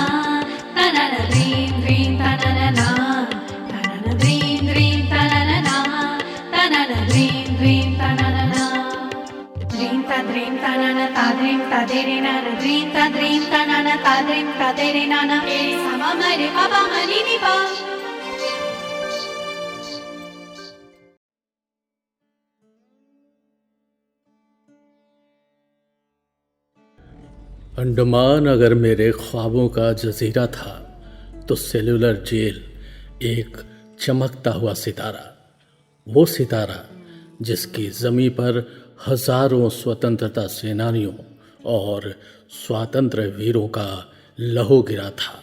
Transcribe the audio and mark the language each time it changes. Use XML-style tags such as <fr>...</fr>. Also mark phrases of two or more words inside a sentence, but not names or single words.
<en>ta-na-na, dream, dream, ta-na-na-na, ta-na-na, dream, dream, ta-na-na-na, ta-na-na, dream, dream, ta-na-na-na. Dream, ta-dream, ta-na-na, ta-dream, ta-de-re-na-na, dream, ta-dream, ta-na-na, ta-dream, ta-de-re-na-na, sa-ma-ma-re-pa-pa-ma-ni-ni-pa.</en> <hi>अंडमान अगर मेरे ख्वाबों का जजीरा था तो सेलुलर जेल एक चमकता हुआ सितारा, वो सितारा जिसकी ज़मीं पर हजारों स्वतंत्रता सेनानियों और स्वातंत्र्य वीरों का लहू गिरा था।</hi>